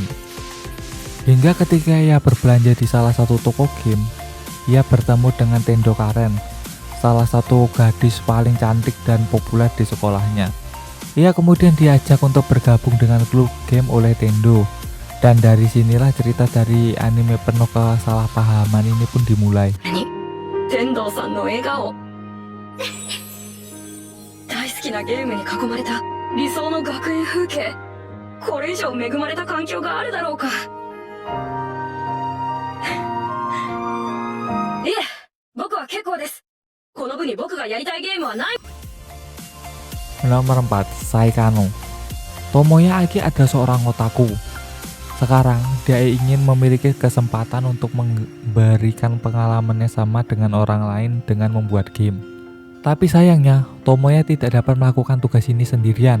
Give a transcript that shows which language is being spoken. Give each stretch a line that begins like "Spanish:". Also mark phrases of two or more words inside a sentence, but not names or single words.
Indonesian: Hingga ketika ia berbelanja di salah satu toko game, ia bertemu dengan Tendo Karen, salah satu gadis paling cantik dan populer di sekolahnya. Ia kemudian diajak untuk bergabung dengan klub game oleh Tendo. Dan dari sinilah cerita dari anime penuh kesalahpahaman ini pun dimulai.
Japanese: Tendo-sanの笑顔。大好きなゲームに囲まれた理想の学園風景。これ以上恵まれた環境があるだろうか。いえ、僕は結構です。この部に僕がやりたいゲームはない。Nomor 4, Saikano.
Indonesian: Tomoya Aki ada seorang otaku. Sekarang dia ingin memiliki kesempatan untuk memberikan pengalamannya sama dengan orang lain dengan membuat game. Tapi sayangnya Tomoya tidak dapat melakukan tugas ini sendirian.